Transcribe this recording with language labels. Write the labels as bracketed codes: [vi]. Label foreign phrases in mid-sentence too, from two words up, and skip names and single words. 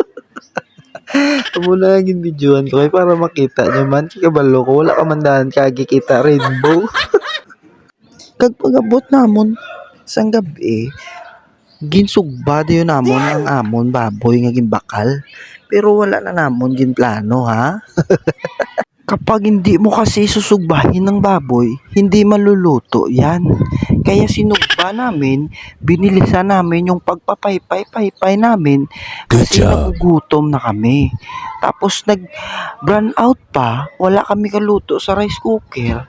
[hil] Amo na naging videohan ko kay para makita nyo man kabalo ko wala ka mandahan kagikita rainbow. Kag pag-abot namon sang gabi ginsugba dayon namon ang amon baboy nga gimbakal pero wala na namon gin plano ha. [tl] Kapag hindi mo kasi susugbahin ng baboy, hindi maluluto yan. Kaya sinugba namin, binilisan namin yung pagpapaypay namin kasi [en] Good job. [tl] nagugutom na kami. Tapos nag-run out pa, wala kami kaluto sa rice cooker.